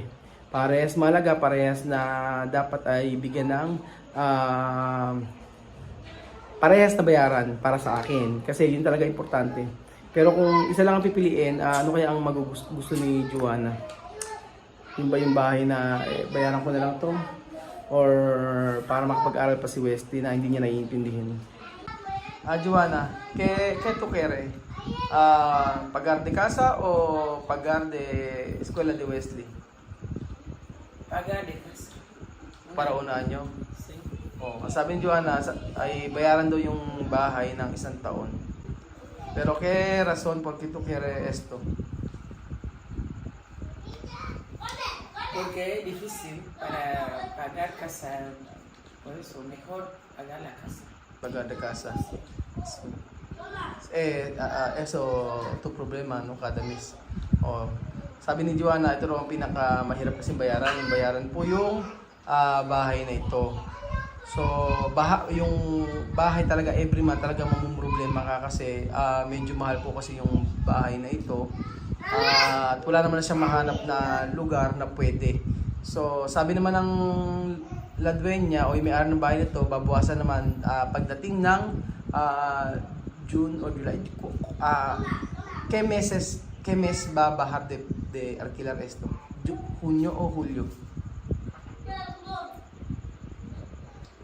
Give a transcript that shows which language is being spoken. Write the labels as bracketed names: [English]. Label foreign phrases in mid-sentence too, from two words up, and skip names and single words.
[Filipino] Parehas mahalaga, parehas na dapat ay bigyan ng parehas na bayaran para sa akin. Kasi yun talaga importante. Pero kung isa lang ang pipiliin, ano kaya ang gusto ni Joanna? Yung ba yung bahay na bayaran ko na lang to? Or para makapag-aral pa si Wesley na hindi niya naiintindihin? Joanna, [Spanish] ¿qué tú quieres? ¿Pagar de casa o pagar de escuela de Wesley? Pagar de casa. Para 1 año? Sí. [Filipino] Sabi ni Joanna, ay bayaran daw yung bahay ng 1 taon. [Spanish] Pero ¿qué razón por qué tú quieres esto? Porque es difícil para pagar casa. Por eso, mejor pagar la casa. Pagar de casa. Eso tu problema, no, kada mes. [Filipino] Sabi ni Joanna, ito raw ang pinakamahirap kasi bayaran. Yung bayaran po yung bahay na ito. So, yung bahay talaga [English] every month [Filipino] talaga mamumroblema ka kasi medyo mahal po kasi yung bahay na ito. At wala naman na siyang mahanap na lugar na pwede. So, sabi naman ng [Spanish] la dueña [Filipino] o yung may-ari ng bahay nito, babawasan naman pagdating ng June o July. [Spanish] ¿Qué mes va a bajar de alquilar esto? ¿Junio o julio?